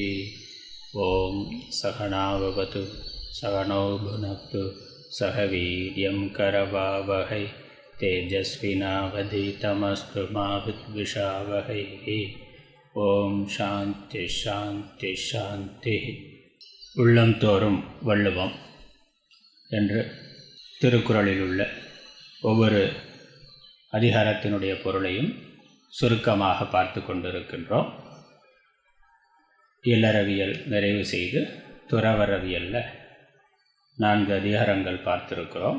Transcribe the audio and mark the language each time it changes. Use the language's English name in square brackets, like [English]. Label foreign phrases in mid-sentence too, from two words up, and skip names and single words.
[Sanskrit] ॐ सहनाववतु सहनौ भुनक्तु सह वीर्यं करवावहै तेजस्विनावधीतमस्तु मा विद्विषावहैः। ॐ शान्ति शान्ति शान्तिः। [Tamil] உள்ளம் தோறும் வள்ளுவம் என்று திருக்குறளில் உள்ள ஒவ்வொரு அதிகாரத்தினுடைய பொருளையும் சுருக்கமாக பார்த்து கொண்டிருக்கின்றோம். இல்லறவியல் நிறைவு செய்து துறவறவியலில் 4 அதிகாரங்கள் பார்த்திருக்கிறோம்.